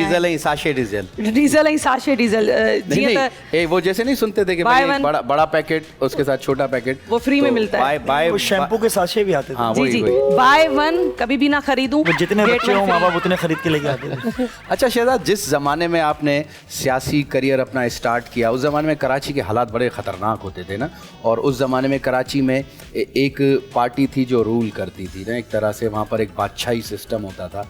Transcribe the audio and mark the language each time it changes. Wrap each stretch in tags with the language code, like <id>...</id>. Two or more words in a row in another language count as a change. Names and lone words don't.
<sd>डीजल ऐं साशे डीजल, डीजल ऐं साशे डीजल जीअं त</sd> <ur>اے وہ جیسے نہیں سنتے تھے کہ Buy भाई one- بڑا پیکٹ اس کے ساتھ چھوٹا پیکٹ وہ فری میں ملتا ہے. बाय وہ شیمپو کے ساشے بھی آتے تھے. हाँ जी वही जी, वही।</ur> <en>Buy one</en> <ur>کبھی بھی نہ خریدوں, وہ جتنے Get बच्चे one हों free। ماں باپ اتنے خرید کے لے کے آتے تھے. اچھا شہزاد، جس زمانے میں آپ نے سیاسی کیریئر اپنا اسٹارٹ کیا، اس زمانے میں کراچی کے حالات بڑے خطرناک ہوتے تھے نا، اور اس زمانے میں کراچی میں ایک پارٹی تھی جو رول کرتی تھی نا، ایک طرح سے وہاں پر ایک بادشاہی سسٹم ہوتا تھا.</ur>